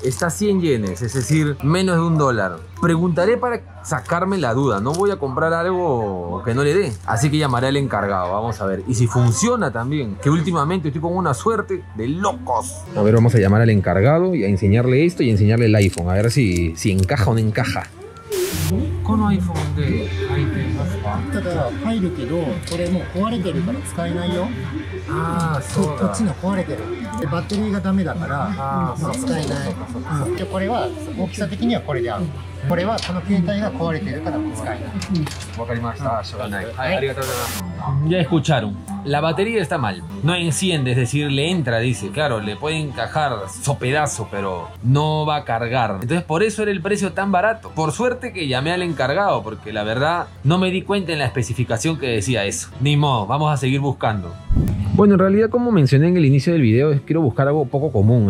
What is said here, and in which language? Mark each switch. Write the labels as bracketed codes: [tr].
[es] Está 100 yenes, es decir, menos de $1. Preguntaré para sacarme la duda. No voy a comprar algo que no le dé. Así que llamaré al encargado. Vamos a ver. Y si funciona también. Que últimamente estoy con una suerte de locos. A ver, vamos a llamar al encargado y a enseñarle esto y a enseñarle el iPhone. A ver si encaja o no encaja. [ja] この iPhone で入ってますか？ただ入るけど、これもう壊れてるから使えないよ。ああ、そうだ。こっちの壊れてる。でバッテリーがダメだから、使えない。でこれは大きさ的にはこれである。これはこの携帯が壊れてるから使えない。わかりました。しょうがない。はい、ありがとうございます。 [es] Ya escucharon. La batería está mal. No enciende, es decir, le entra, dice. Claro, le puede encajar sopedazo, pero no va a cargar. Entonces por eso era el precio tan barato. Por suerte que llamé al encargado, porque la verdad no me di cuenta en la especificación que decía eso. Ni modo, vamos a seguir buscando. Bueno, en realidad, como mencioné en el inicio del video, quiero buscar algo poco común.